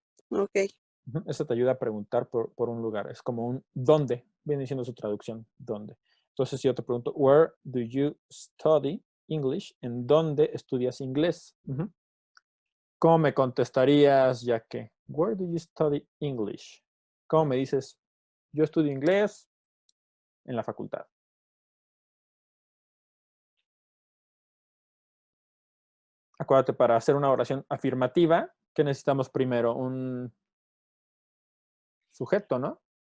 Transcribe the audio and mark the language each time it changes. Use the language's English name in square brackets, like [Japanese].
[Spanish] Ok. Eso te ayuda a preguntar por un lugar. Es como un dónde, viene siendo su traducción, dónde. Entonces, si yo te pregunto, where do you study English? ¿En dónde estudias inglés? ¿Cómo me contestarías, ya que? [English] Where do you study English? [Spanish] ¿Cómo me dices? Yo estudio inglés en la facultad. Acuérdate, para hacer una oración afirmativa, ¿qué necesitamos primero? Un sujeto, ¿no?